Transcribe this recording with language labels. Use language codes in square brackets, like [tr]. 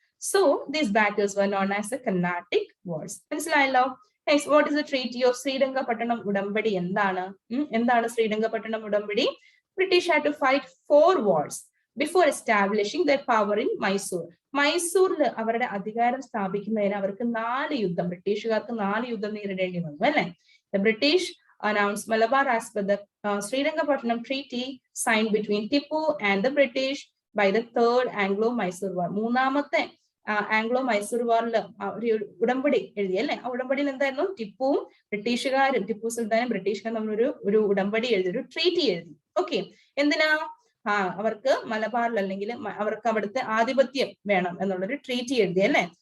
[en] So these battles were known as the Carnatic Wars. [ml] മനസ്സിലായല്ലോ? [en] Next, what is the Treaty of Srirangapattanam ഉടമ്പടി? [ml] എന്താണ് ശ്രീരംഗപട്ടണം ഉടമ്പടി? [en] British had to fight 4 wars before establishing their power in Mysore. [ml] മൈസൂരിൽ അവരുടെ അധികാരം സ്ഥാപിക്കുന്നതിന് അവർക്ക് 4 യുദ്ധം, ബ്രിട്ടീഷുകാർക്ക് 4 യുദ്ധം നേരിടേണ്ടി വന്നു അല്ലെ. [en] The British announced Malabar as per the Srirangapattanam Treaty signed between Tipu and the British by the Third Anglo-Mysore War. [ml] മൂന്നാമത്തെ ആംഗ്ലോ മൈസൂർ വാറിൽ ഒരു ഉടമ്പടി എഴുതി അല്ലെ. ആ ഉടമ്പടിയിൽ എന്തായിരുന്നു? ടിപ്പുവും ബ്രിട്ടീഷുകാരും, ടിപ്പു സുൽത്താനും ബ്രിട്ടീഷുകാരും തമ്മിൽ ഒരു ഉടമ്പടി എഴുതി, ഒരു ട്രീറ്റി എഴുതി. ഓക്കെ, എന്തിനാ? അവർക്ക് മലബാറിൽ അല്ലെങ്കിൽ അവർക്ക് അവിടുത്തെ ആധിപത്യം വേണം എന്നുള്ളൊരു ട്രീറ്റി എഴുതി അല്ലെ.